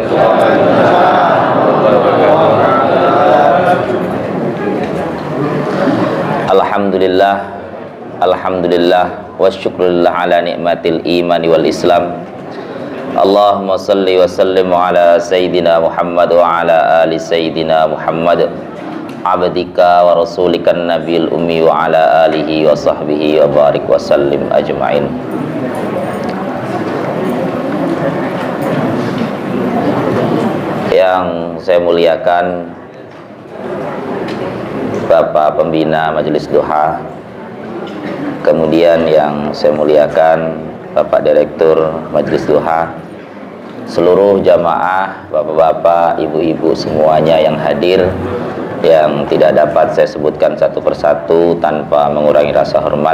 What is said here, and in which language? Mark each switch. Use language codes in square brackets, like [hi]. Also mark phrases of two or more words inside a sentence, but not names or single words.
[ar] الحمد لله، الحمد لله، والشكر لله على نعمة الإيمان والإسلام. اللهم صل وسلم على سيدنا محمد وعلى آل سيدنا محمد، عبدك ورسولك النبي الأمي وعلى آله وصحبه وبارك وسلم أجمعين. [id] Yang saya muliakan Bapak Pembina Majelis Duha, kemudian yang saya muliakan Bapak Direktur Majelis Duha, seluruh jamaah, bapak-bapak, ibu-ibu semuanya yang hadir, yang tidak dapat saya sebutkan satu persatu tanpa mengurangi rasa hormat.